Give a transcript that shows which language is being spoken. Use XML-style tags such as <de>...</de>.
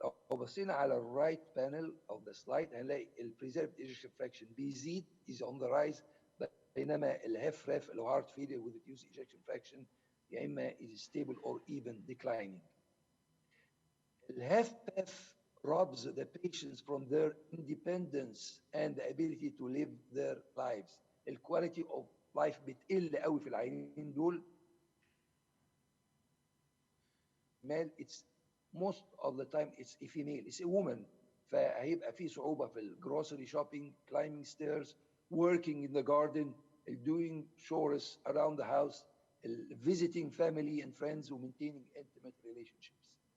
<ar>لو بصينا على الرايت بانل</ar> <en>of the slide</en> <ar>هنلاقي ال</ar> <en>preserved ejection fraction</en> <ar>بيزيد</ar> <en>is on the rise,</en> <ar>بينما ال</ar> <en>HFrEF</en> <ar>اللي هو</ar> <en>heart failure with reduced ejection fraction</en> <ar>يا اما</ar> <en>is stable or even declining. ال HFpef robs the patients from their independence and the ability to live their lives. The quality of life</en> <ar>بتقل قوي في العيانين دول.</ar> <en>It's most of the time it's a female, it's a woman.</en> <ar>فهيبقى في صعوبة في الجروسري</ar> <en>shopping, climbing stairs, working in the garden, doing chores around the house, visiting family and friends, and maintaining intimate relationships.</en>